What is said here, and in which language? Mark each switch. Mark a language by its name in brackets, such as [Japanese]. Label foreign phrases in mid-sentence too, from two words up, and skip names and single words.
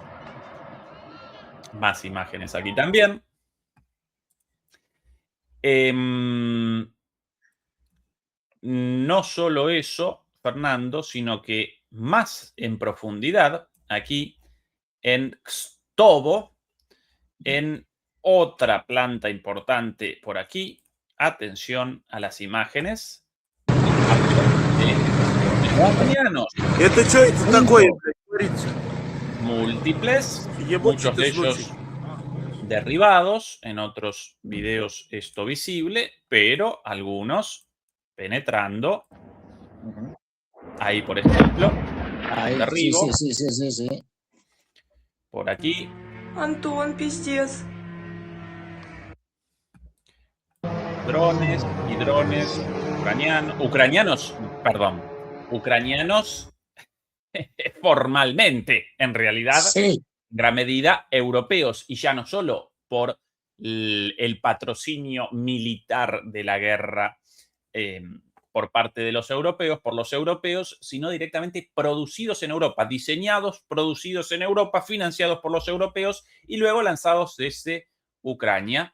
[Spanish] Más imágenes aquí también. No solo eso, Fernando, sino que más en profundidad, aquí en Kstovo, en otra planta importante por aquí. Atención a las imágenes. [Russian] Это что это такое, блядь, творится? [Spanish] Múltiples, [Russian] Ебучий [Spanish] muchos [Russian] ты [Spanish] de ellos [Russian] случай. [Spanish] derribados, en otros videos esto visible, pero algunos penetrando. Ahí, por ejemplo, Ahí, sí, derribo. sí. Por aquí. [Russian] Антон, пиздец. [Spanish] Drones y drones ucranianos formalmente, en realidad, Sí, en gran medida europeos, y ya no solo por el patrocinio militar de la guerra por parte de los europeos, por los europeos, sino directamente producidos en Europa, diseñados, producidos en Europa, financiados por los europeos y luego lanzados desde Ucrania.